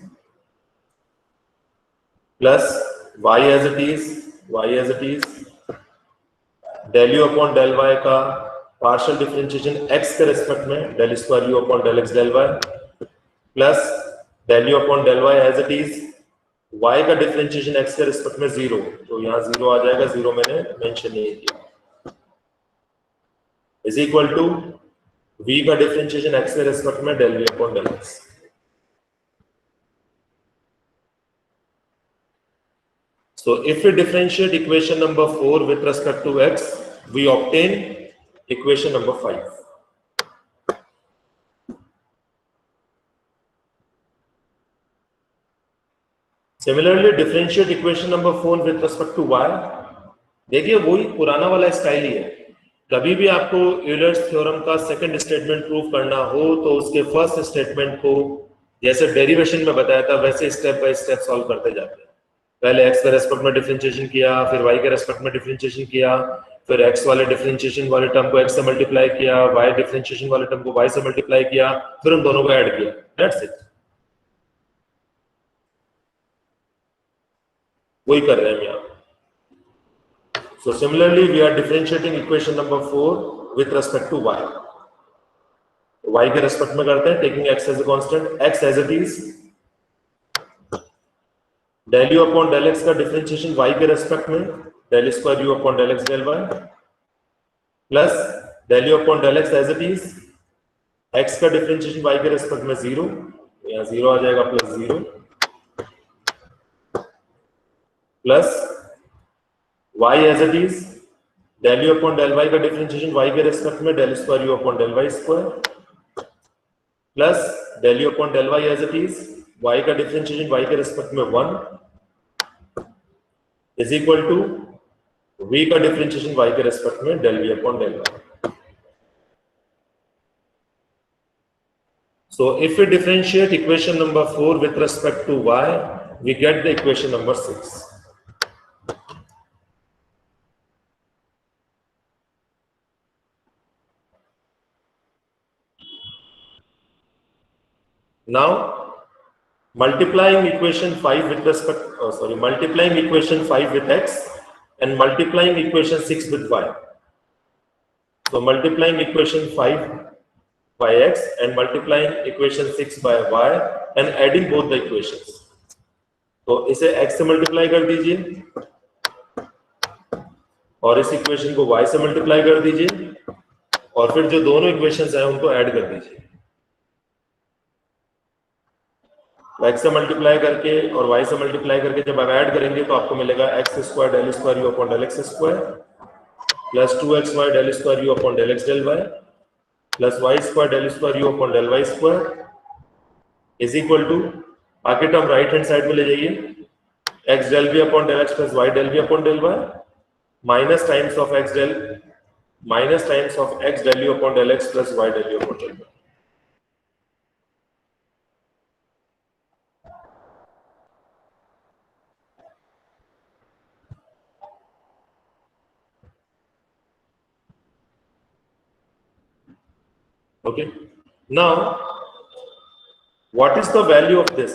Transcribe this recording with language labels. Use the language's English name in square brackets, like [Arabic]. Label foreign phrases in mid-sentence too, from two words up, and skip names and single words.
[English] plus y as it is, del u upon del y [Hindi] का [English] partial differentiation [Hindi] x के रिस्पेक्ट में [English] del square u upon del x del y, plus del u upon del y as it is, [Hindi] y का डिफरेंशिएशन x के रिस्पेक्ट में 0, तो यहाँ 0 आ जाएगा, 0 मैंने मेंशन नहीं किया, [English] is equal to [Hindi] v का डिफरेंशिएशन x के रिस्पेक्ट में [English] del v upon del x. So if we differentiate equation number 4 with respect to x, we obtain equation number 5। Similarly, differentiate equation number 4 with respect to y। [Hindi] देखिए, वही पुराना वाला स्टाइल ही है। कभी भी आपको यूलर्स थ्योरम का [English] second statement [Hindi] प्रूव करना हो तो उसके [English] first statement [Hindi] को जैसे डेरिवेशन में बताया था वैसे [English] step by step [Hindi] सॉल्व करते जाते हैं। पहले x के रेस्पेक्ट में डिफरेंशिएशन किया, फिर y के रेस्पेक्ट में डिफरेंशिएशन किया, फिर x वाले डिफरेंशिएशन वाले टर्म को x से मल्टीप्लाई किया, y डिफरेंशिएशन वाले टर्म को y से मल्टीप्लाई किया, फिर उन दोनों को ऐड किया, [English] that's it. [Hindi] वही कर रहे हैं हम यहाँ। [English] So similarly, we are differentiating equation number 4 with respect to y. [Hindi] y के रेस्पेक्ट में करते हैं, [English] taking x as a constant, x as it is, del u upon del x [Hindi] का डिफरेंशिएशन y के रेस्पेक्ट में, [English] del square u upon del x del y, प्लस del u upon del x as it is, [Hindi] x का डिफरेंशिएशन y के रेस्पेक्ट में 0, यहाँ 0 आ जाएगा, प्लस 0, [English] प्लस y as it is, del u upon del y [Hindi] का डिफरेंशिएशन y के रेस्पेक्ट में, [English] del square u upon del y square, प्लस del u upon del y as it is, [Hindi] y का डिफरेंशिएशन y के रेस्पेक्ट में 1 [English] is equal to [Hindi] v का डिफरेंशिएशन y के रेस्पेक्ट में [English] del v upon del y. So if we differentiate equation number 4 with respect to y, we get the equation number 6. Now, multiplying equation 5 with respect, multiplying equation 5 with x and multiplying equation 6 with y. So multiplying equation 5 by x and multiplying equation 6 by y and adding both the equations. [Hindi] तो इसे x से मल्टीप्लाई कर दीजिए और इस इक्वेशन को y से मल्टीप्लाई कर दीजिए और फिर जो दोनों इक्वेशंस हैं उनको ऐड कर दीजिए. x से मल्टीप्लाई करके और y से मल्टीप्लाई करके जब आप ऐड करेंगे तो आपको मिलेगा [English] x square del square u upon del x square plus 2xy del square u upon del x del y plus y square del square u upon del y square is equal to, [Hindi] आगे [English] term right hand side [Hindi] में ले जाइए, [English] x del v upon del x plus y del v upon del y minus times of x del u upon del x plus y del u upon del y. Okay. Now, what is the value of this?